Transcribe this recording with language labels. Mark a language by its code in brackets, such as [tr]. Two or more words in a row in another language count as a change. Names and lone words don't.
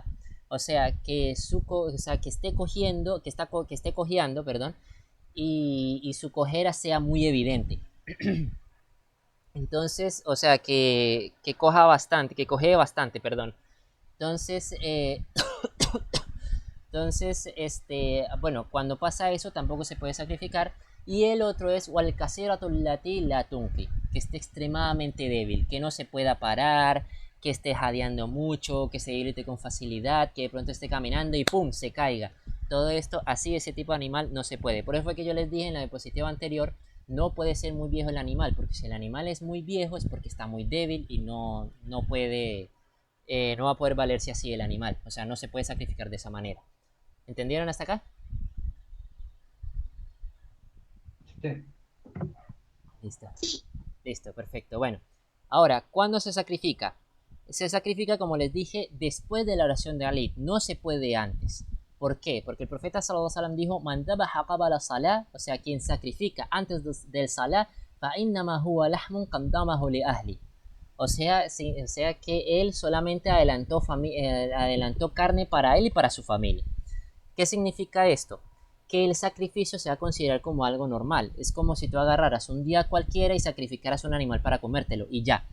[es] O sea, que esté cojeando, perdón, y su cojera sea muy evidente. Entonces, o sea, que cojee bastante, perdón. Entonces, bueno, cuando pasa eso tampoco se puede sacrificar. Y el otro es [ar] والكسيرة التي لا تنقي, [es] que esté extremadamente débil, que no se pueda parar, que esté jadeando mucho, que se irrite con facilidad, que de pronto esté caminando y ¡pum!, se caiga. Todo esto, así, ese tipo de animal no se puede. Por eso fue que yo les dije en la diapositiva anterior, no puede ser muy viejo el animal, porque si el animal es muy viejo es porque está muy débil y no puede, no va a poder valerse así el animal. O sea, no se puede sacrificar de esa manera. ¿Entendieron hasta acá? Sí. Listo. Listo, perfecto. Bueno, ahora, ¿cuándo se sacrifica? Se sacrifica, como les dije, después de la oración de Alid. No se puede antes. ¿Por qué? Porque el profeta [ar] صلى الله عليه وسلم [es] dijo, [ar] من ذبح قبل الصلاة, [es] o sea, quien sacrifica antes del salah, [ar] فإنما هو لحم قدمه لأهله. [es] O sea, que él solamente adelantó carne para él y para su familia. ¿Qué significa esto? Que el sacrificio se va a considerar como algo normal. Es como si tú agarraras un día cualquiera y sacrificaras un animal para comértelo y ya.